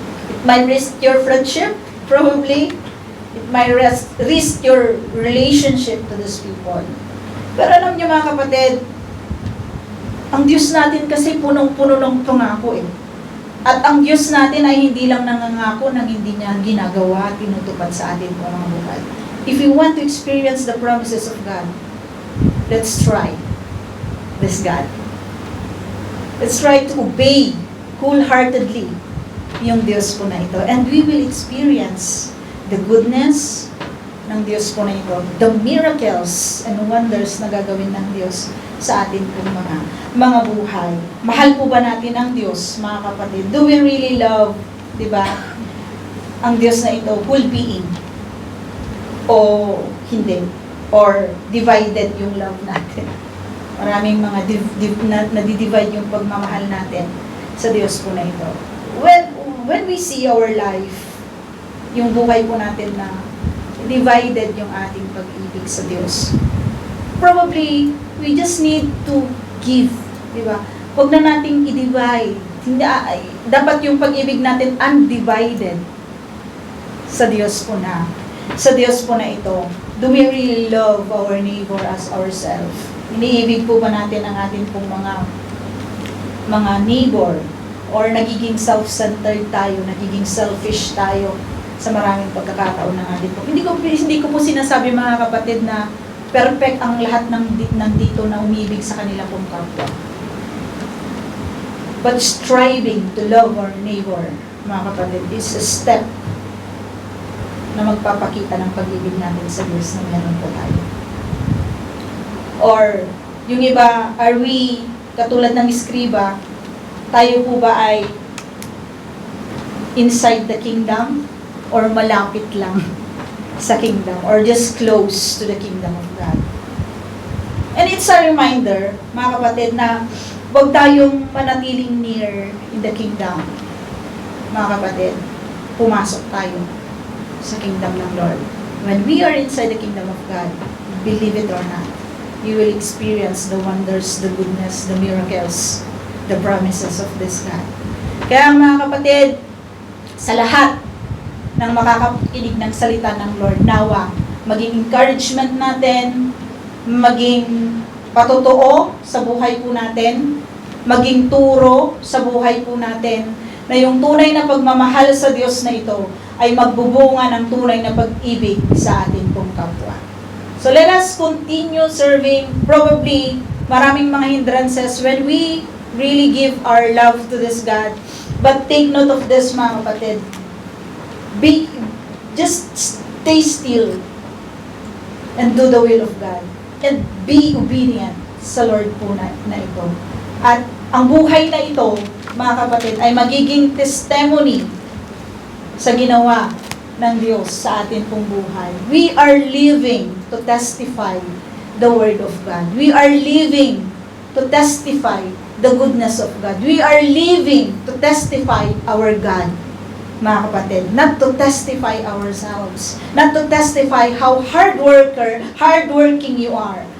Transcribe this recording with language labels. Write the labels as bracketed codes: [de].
[en] It might risk your friendship, probably. It might risk your relationship to these people. [tl] Pero alam niyo, mga kapatid, ang Diyos natin kasi punong-puno ng pangako eh. At ang Diyos natin ay hindi lang nangangako nang hindi niya ginagawa, tinutupad sa atin po mga buhay. [en] If you want to experience the promises of God, let's try this God. Let's try to obey wholeheartedly yung Diyos po na ito. [tl] And we will experience the goodness ng Diyos po na ito, the miracles and wonders na gagawin ng Diyos sa atin pong mga buhay. Mahal po ba natin ang Diyos, mga kapatid? [en] Do we really love, di ba, ang Diyos na ito, whole being? [tl] O hindi? Or divided yung love natin? Maraming mga nadidivide yung pagmamahal natin sa Diyos po na ito. [en] When we see our life, yung buhay po natin na divided yung ating pag-ibig sa Diyos, probably, we just need to give, di ba? [tl] Huwag na nating i-divide. Dapat yung pag-ibig natin undivided sa Diyos po na. Sa Diyos po na ito. [en] Do we really love our neighbor as ourselves? [tl] Iniibig po ba natin ang ating pong mga neighbor? Or nagiging self-centered tayo, nagiging selfish tayo sa maraming pagkakataon ng ating po. Hindi ko po sinasabi mga kapatid na perfect ang lahat ng nandito na umibig sa kanila pong kapwa. But striving to love our neighbor, mga kapatid, is a step na magpapakita ng pag-ibig natin sa Diyos na meron po tayo. [en] Or, yung iba, are we, katulad ng iskriba, tayo po ba ay inside the kingdom or malapit lang sa kingdom or just close to the kingdom of God? And it's a reminder, mga kapatid, na huwag tayong manatiling near in the kingdom. [tl] Mga kapatid, pumasok tayo sa kingdom ng Lord. [en] When we are inside the kingdom of God, believe it or not, you will experience the wonders, the goodness, the miracles, the promises of this God. [tl] Kaya mga kapatid, sa lahat ng makakakinig ng salita ng Lord, nawa, maging encouragement natin, maging patotoo sa buhay po natin, maging turo sa buhay po natin, na yung tunay na pagmamahal sa Diyos na ito ay magbubunga ng tunay na pag-ibig sa ating pong kapwa. [en] So let us continue serving. Probably, maraming mga hindrances when we really give our love to this God. But take note of this, mga kapatid. Just stay still and do the will of God. [tl] And be obedient sa Lord po na ito. At ang buhay na ito, mga kapatid, ay magiging testimony sa ginawa ng Diyos sa atin pong buhay. [en] We are living to testify the Word of God. We are living to testify the goodness of God. We are living to testify our God, mga kapatid. Not to testify ourselves. Not to testify how hardworking you are.